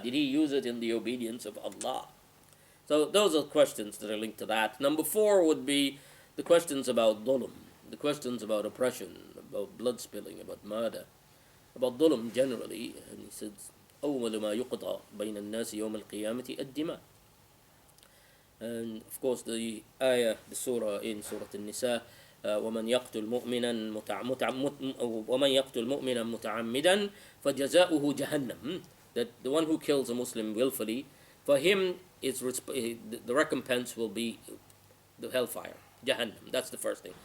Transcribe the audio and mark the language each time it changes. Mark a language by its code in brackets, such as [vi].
[en] Did he use it in the obedience of Allah? So those are questions that are linked to that. Number 4 would be the questions about dhulm, the questions about oppression, about blood spilling, about murder, about dhulm generally. And he says, [ar] أول ما يقضى بين الناس يوم القيامة الدماء. [en] And of course the ayah, the surah in Surah An-Nisa, [ar] ومن يقتل مؤمنا متعمدا فجزاؤه جهنم, [en] that the one who kills a Muslim willfully, for him the recompense will be the hellfire, Jahannam. That's the first thing.